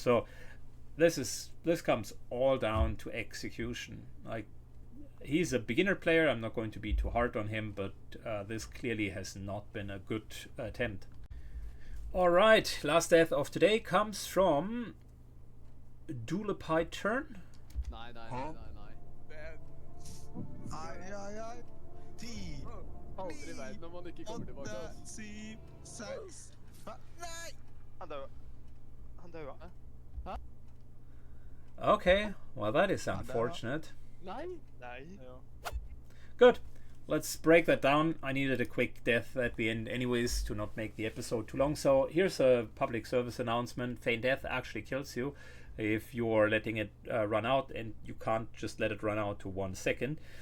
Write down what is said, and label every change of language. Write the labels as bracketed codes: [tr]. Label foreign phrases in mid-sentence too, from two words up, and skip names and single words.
[en] So this comes all down to execution. Like, he's a beginner player. I'm not going to be too hard on him, but this clearly has not been a good attempt. All right, last death of today comes from Dulepie Turn. [no] Nei. Aldri i verden om han ikke kommer tilbake. 7, 6, 5. Nei! Han døde. [en] Okay, well, that is unfortunate. [no] Nei. [en] Good. Let's break that down. I needed a quick death at the end anyways to not make the episode too long. So here's a public service announcement. Feign death actually kills you if you're letting it run out, and you can't just let it run out to 1 second.